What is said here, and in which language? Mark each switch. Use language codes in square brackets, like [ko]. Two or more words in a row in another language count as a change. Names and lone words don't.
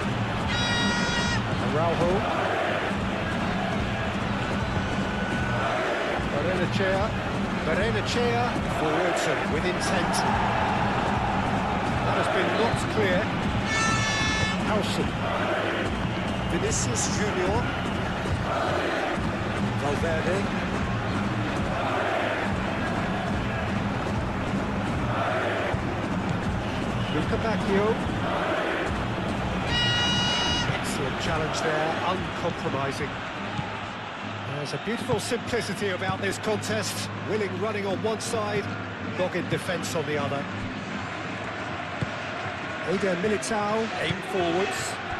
[en] Araujo. Barrenechea forwards and with intent. That has been knocked clear. Howson. Vinicius Junior. Valverde. Luca Bacchio. Excellent challenge there, uncompromising. There's a beautiful simplicity about this contest. Willing running on one side, dogged defence on the other. Eder Militao, aim forwards.